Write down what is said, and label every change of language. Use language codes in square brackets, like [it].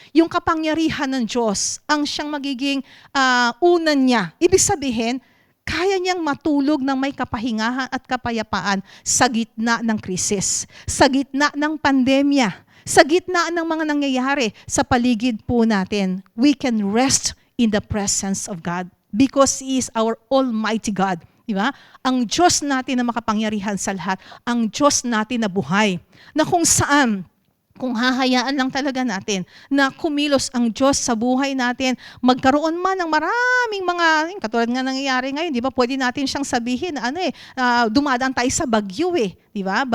[tl] Yung kapangyarihan ng Diyos, ang siyang magiging unan niya. Ibig sabihin, kaya niyang matulog ng may kapahingahan at kapayapaan sa gitna ng krisis, sa gitna ng pandemya, sa gitna ng mga nangyayari sa paligid po natin. [en] We can rest in the presence of God because He is our Almighty God. [tl] Diba? Ang Diyos natin na makapangyarihan sa lahat, ang Diyos natin na buhay, na kung saan, kung hahayaan lang talaga natin na kumilos ang Diyos sa buhay natin, magkaroon man ng maraming mga, katulad nga nangyayari ngayon, di ba? Pwede natin siyang sabihin, dumadaan tayo sa bagyo di ba?